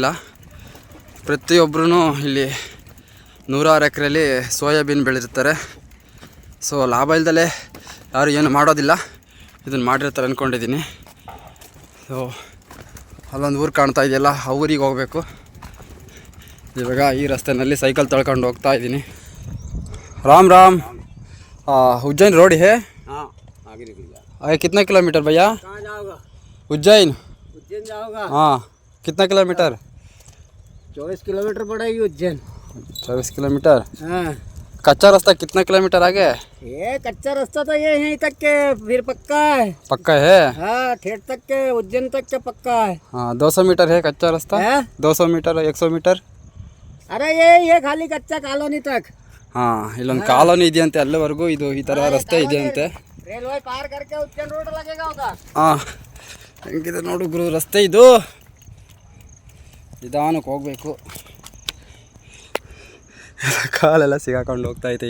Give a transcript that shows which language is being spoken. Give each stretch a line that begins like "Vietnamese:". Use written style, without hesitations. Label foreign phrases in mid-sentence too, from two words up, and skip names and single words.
Kannada: ಪ್ರತಿಯೊಬ್ಬರೂ ಇಲ್ಲಿ 100 ಎಕರೆಯಲ್ಲಿ ಸೋಯಾಬೀನ್ ಬೆಳೆದಿರ್ತಾರೆ. ಸೊ ಲಾಭ ಇಲ್ದಲೇ ಯಾರು ಏನು ಮಾಡೋದಿಲ್ಲ, ಇದನ್ನು ಮಾಡಿರ್ತಾರೆ ಅಂದ್ಕೊಂಡಿದ್ದೀನಿ. ಸೊ ಅಲ್ಲೊಂದು ಊರು ಕಾಣ್ತಾ ಇದೆಯಲ್ಲ, ಆ ಊರಿಗೆ ಹೋಗಬೇಕು. ಇವಾಗ ಈ ರಸ್ತೆಯಲ್ಲಿ ಸೈಕಲ್ ತಳ್ಕೊಂಡು ಹೋಗ್ತಾ ಇದ್ದೀನಿ.
Hindi: राम राम। उज्जैन रोड है? हाँ आगे निकल जा। आगे कितना किलोमीटर भैया? कहाँ जाओगा? उज्जैन। उज्जैन जाओगा? हाँ कितना किलोमीटर? 24 किलोमीटर पड़ेगी उज्जैन। 24 किलोमीटर। हाँ कच्चा रास्ता कितना किलोमीटर आगे? ये कच्चा रास्ता तो ये यहीं तक के, फिर पक्का है। पक्का है? हाँ ठेठ तक के, उज्जैन तक के पक्का है। हाँ 200 मीटर है कच्चा रास्ता? है? 200 मीटर 100 मीटर? अरे ये खाली कच्चा कॉलोनी तक।
Kannada: ಹಾಂ ಇಲ್ಲೊಂದು ಕಾಲೋನಿ ಇದೆಯಂತೆ, ಅಲ್ಲಿವರೆಗೂ ಇದು ಈ ಥರ ರಸ್ತೆ ಇದೆಯಂತೆ.
Hindi: रेलवे पार करके उज्जैन रोड लगेगा उधर।
Kannada: ಹಾಂ ಹೆಂಗಿದೆ ನೋಡು ಗುರು ರಸ್ತೆ ಇದು. ನಿಧಾನಕ್ಕೆ ಹೋಗಬೇಕು. ಕಾಲೆಲ್ಲ ಸಿಗಾಕೊಂಡು ಹೋಗ್ತಾ ಇದೆ.